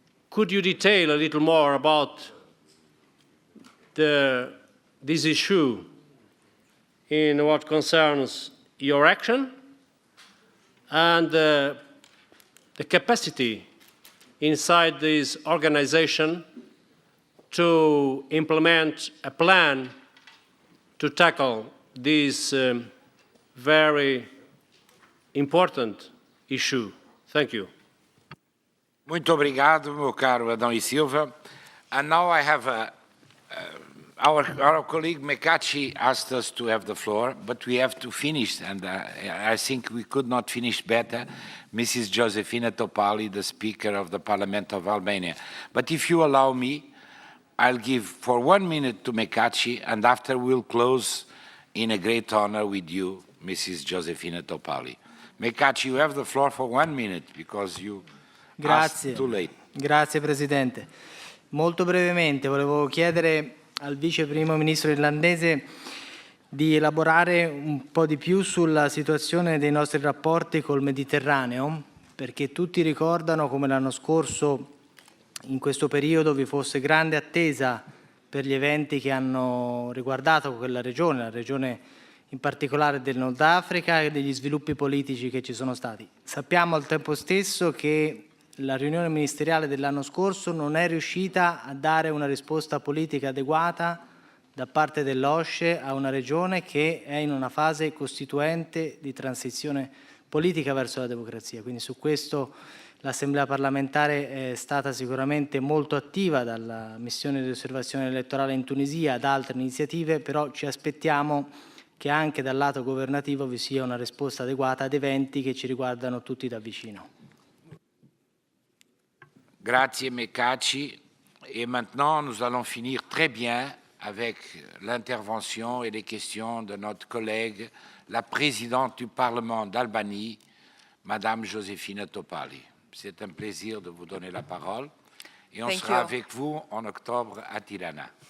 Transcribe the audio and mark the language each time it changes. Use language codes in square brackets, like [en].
[en] could you detail a little more about this issue in what concerns your action and the capacity inside this organization to implement a plan to tackle this very important issue? Thank you. [pt] Muito obrigado, meu caro Adão e Silva. [en] And now I have our colleague Mekachi asked us to have the floor, but we have to finish, and I think we could not finish better. Mrs. Josefina Topali, the Speaker of the Parliament of Albania. But if you allow me, I'll give for 1 minute to Mekachi, and after we'll close in a great honor with you, Mrs. Josefina Topali. Mekachi, you have the floor for 1 minute because you asked too late. [it] Grazie Presidente. Molto brevemente volevo chiedere al Vice Primo Ministro irlandese di elaborare un po' di più sulla situazione dei nostri rapporti col Mediterraneo, perché tutti ricordano come l'anno scorso in questo periodo vi fosse grande attesa per gli eventi che hanno riguardato quella regione, la regione in particolare del Nord Africa e degli sviluppi politici che ci sono stati. Sappiamo al tempo stesso che la riunione ministeriale dell'anno scorso non è riuscita a dare una risposta politica adeguata da parte dell'OSCE a una regione che è in una fase costituente di transizione politica verso la democrazia. Quindi su questo l'Assemblea parlamentare è stata sicuramente molto attiva, dalla missione di osservazione elettorale in Tunisia ad altre iniziative, però ci aspettiamo che anche dal lato governativo vi sia una risposta adeguata ad eventi che ci riguardano tutti da vicino. Grazie Mekachi. [fr] Et maintenant, nous allons finir très bien avec l'intervention et les questions de notre collègue, la présidente du Parlement d'Albanie, Madame Josefina Topali. C'est un plaisir de vous donner la parole et on sera avec vous en octobre à Tirana.